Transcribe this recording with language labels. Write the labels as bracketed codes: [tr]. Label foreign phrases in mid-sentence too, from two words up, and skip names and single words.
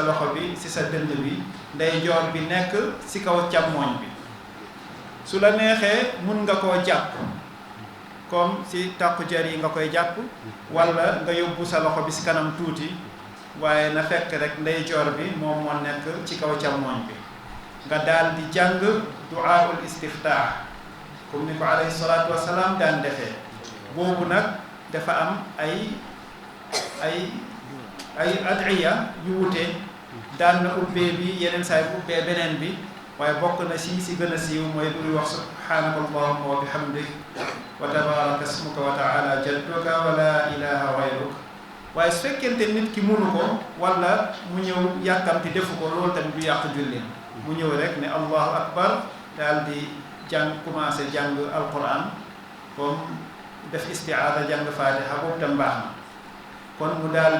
[wo] loxo bi ci sa dënd bi ndeyjoor bi nekk ci kaw càmmooñ bi su la neexee mun nga koo jàpp comme ci takku jar yi nga koy jàpp wala nga yóbbu sa loxo bi ci kanam tuuti waaye na fekk rek ndeyjoor bi moom moo nekk ci kaw càmmooñ bi nga daal di jàng [ar] دعاء الاستفتاح [wo] comme ni ko [ar] عليه الصلاة والسلام [wo] daan defee boobu nag dafa am ay ad'iya yu wute daan na ubbee bi yeneen saay bu ubbee beneen bi waaye bokk na si gën a siiw mooy buy wax [ar] سبحانك اللهم وبحمدك وتبارك اسمك وتعالى جدك ولا إله غيرك [wo] waaye su fekkente nit ki munu ko wala mu ñëw yàkkamti defu ko loolu tamit du yàq julli mu ñëw rek ne [ar] الله أكبر [wo] daal di jàng commencé jàng alquran comme def istiaada jàng fatiha boobu tam baax na kon mu daal